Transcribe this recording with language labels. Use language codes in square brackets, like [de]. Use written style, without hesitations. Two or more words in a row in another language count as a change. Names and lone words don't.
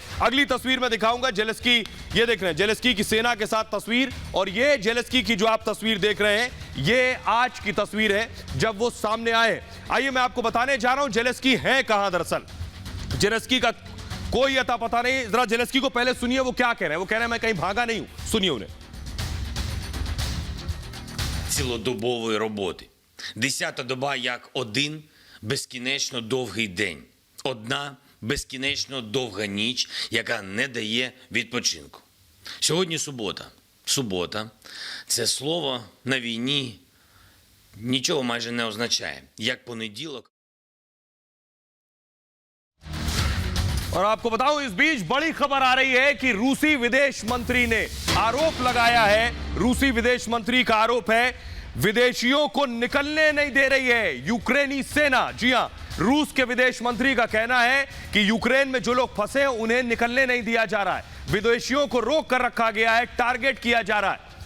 [hi] अगली तस्वीर में दिखाऊंगा जेलेंस्की, ये देख रहे हैं जेलेंस्की की सेना के साथ तस्वीर, और ये जेलेंस्की की जो आप तस्वीर देख रहे हैं ये आज की तस्वीर है जब वो सामने आए। आइए मैं आपको बताने जा रहा हूं जेलेंस्की है कहां। दरअसल जेलेंस्की का कोई अता पता नहीं। जरा जेलेंस्की को पहले सुनिए वो क्या कह रहे हैं। वो कह रहे हैं मैं कहीं भागा नहीं हूं, सुनिए उन्हें। [uk] цілодобової роботи. 10-та доба як один безкінечно довгий день. Одна безкінечно довга ніч, яка не дає відпочинку. Сьогодні субота. Субота – це слово на війні нічого майже не означає. Як понеділок. [hi] और आपको बताऊं, इस बीच बड़ी खबर आ रही है कि रूसी विदेश मंत्री ने आरोप लगाया है, रूसी विदेश मंत्री का आरोप है, विदेशियों को निकलने नहीं दे रही है यूक्रेनी सेना। जी हां, रूस के विदेश मंत्री का कहना है कि यूक्रेन में जो लोग फंसे हैं उन्हें निकलने नहीं दिया जा रहा है, विदेशियों को रोक कर रखा गया है, टारगेट किया जा रहा है।